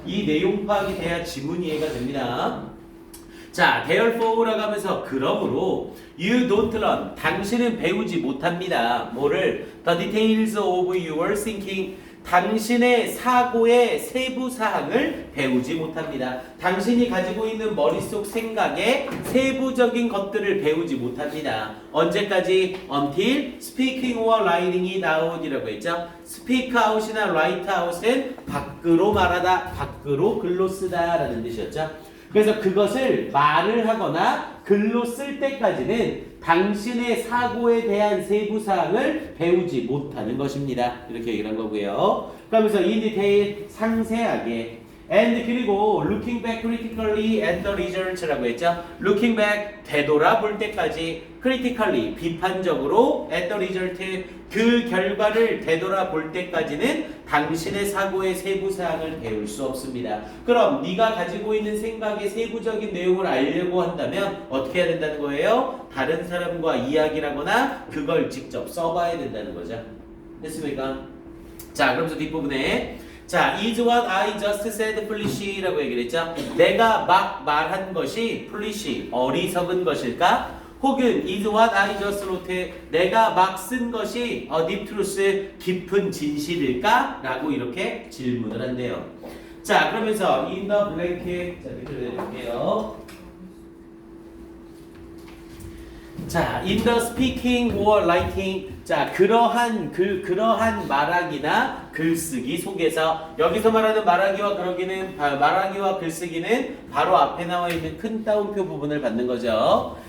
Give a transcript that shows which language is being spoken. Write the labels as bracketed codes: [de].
[ko] 이 내용 파악이 돼야 지문 이해가 됩니다. 자, therefore 라고 하면서 그러므로 [en] you don't learn, [ko] 당신은 배우지 못합니다. 뭐를? [en] The details of your thinking, [ko] 당신의 사고의 세부 사항을 배우지 못합니다. 당신이 가지고 있는 머릿속 생각의 세부적인 것들을 배우지 못합니다. 언제까지? [en] Until speaking or writing it out [ko] 이라고 했죠. speak out이나 write out은 밖으로 말하다, 밖으로 글로 쓰다 라는 뜻이었죠. 그래서 그것을 말을 하거나 글로 쓸 때까지는 당신의 사고에 대한 세부 사항을 배우지 못하는 것입니다. 이렇게 얘기를 한 거고요. [en] 그러면서 in detail [ko] 상세하게 [en] and [ko] 그리고 [en] looking back critically at the results [ko] 라고 했죠. looking back 되돌아볼 때까지 critically 비판적으로 at the result 그 결과를 되돌아볼 때까지는 당신의 사고의 세부 사항을 배울 수 없습니다. 그럼 네가 가지고 있는 생각의 세부적인 내용을 알려고 한다면 어떻게 해야 된다는 거예요? 다른 사람과 이야기를 하거나 그걸 직접 써봐야 된다는 거죠. 됐습니까? 자, 그러면서 뒷부분에 자, [en] is what I just said foolish [ko] 라고 얘기를 했죠. 내가 막 말한 것이 foolish, 어리석은 것일까? 혹은 [en] is what I just wrote, [ko] 내가 막 쓴 것이 a deep truth, 깊은 진실일까? 라고 이렇게 질문을 한대요. 자, 그러면서 in the blank, 자, 밑으로 내려볼게요. 자, in the speaking or writing, 자, 그러한 말하기나 글쓰기 속에서 여기서 말하는 말하기와 글쓰기는 바로 앞에 나와 있는 큰 따옴표 부분을 받는 거죠.